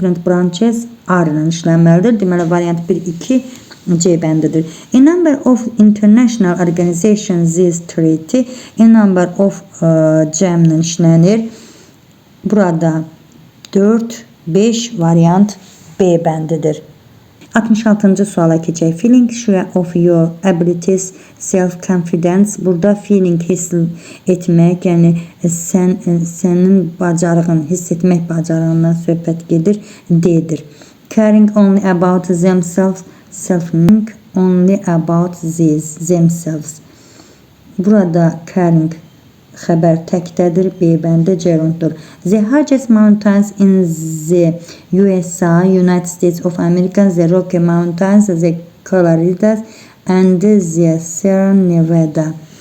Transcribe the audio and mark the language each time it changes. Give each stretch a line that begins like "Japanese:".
English: Different branches are
Azerbaijani: ilə işlənməlidir. Deməli, variant 1, 2 C bəndidir.
English: A number of international organizations is treaty. A number of
Azerbaijani: cəmlə işlənir. Burada 4, 5 variant B bəndidir. 66-cı suala keçək.
English: Feeling sure of your abilities, self-confidence.
Azerbaijani: Burada feeling hiss etmək, yəni sənin bacarığın, hiss etmək bacarığından söhbət gedir, D-dir.
English: Caring only about themselves, self-think only about themselves.
Azerbaijani: Burada caring xəbər təkdədir, B bəndə gerunddur.
English: The highest mountains in the USA, United States of America, the Rocky Mountains, the Colorado and the Sierra Nevada.